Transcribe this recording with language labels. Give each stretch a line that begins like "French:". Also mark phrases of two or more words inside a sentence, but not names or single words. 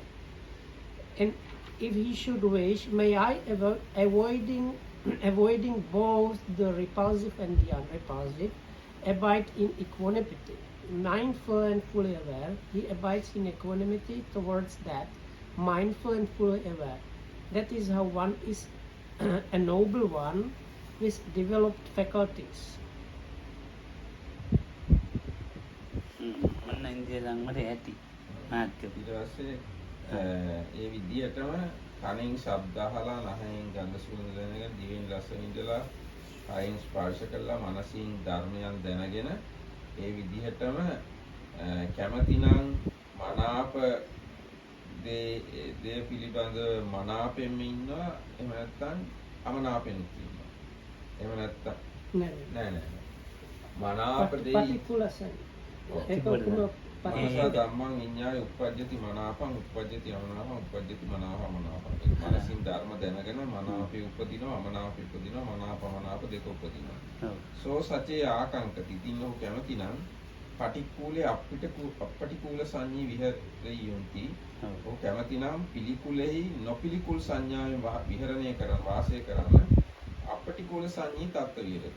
English: And if he should wish, may I avoiding both the repulsive and the unrepulsive, abide in equanimity. Mindful and fully aware, he abides in equanimity towards that, mindful and fully aware. That is how one is a noble one with developed faculties.
Sinhala: මන්න ඉන්දිය සංවරය ඇති මාත්‍ය. ඊට පස්සේ ඒ විදිහටම කනින් ශබ්ද අහලා නහයෙන් ගඳ සුවඳ දැනගෙන දිවෙන් රස විඳලා කයින් ස්පර්ශ කළා මනසින් ධර්මයන් දැනගෙන ඒ විදිහටම කැමැතිනම් මනාප දේ පිළිබඳ මනාපෙන්න ඉන්නවා එහෙම නැත්නම් අමනාපෙන්න ඉන්නවා එහෙම නැත්නම් නෑ මනාප දේ particular
Pali: මනස ධම්මං විඤ්ඤාය උප්පජ්ජති මනාපං උප්පජ්ජති අමනාපං උප්පජ්ජති මනාපං
Sinhala: මනසින් ධර්ම දැනගෙන මනාපේ උපදිනවා අමනාපේ උපදිනවා මනාපමනාප දෙක උපදිනවා.
Pali: සෝ සචේ ආකංකති.
Sinhala: ඉතින් ඔහු කැමතිනම්
Pali: පටික්කුලේ අපටිකුල සංඤී විහෙරෙය්‍යන්ති.
Sinhala: ඔහු කැමතිනම් පිළිකුලෙහි නොපිළිකුල් සංඥාවෙන් විහරණය කරන වාසය කරන
Pali: අපටිකුල සංඤී තත්ත්ව විහෙරති.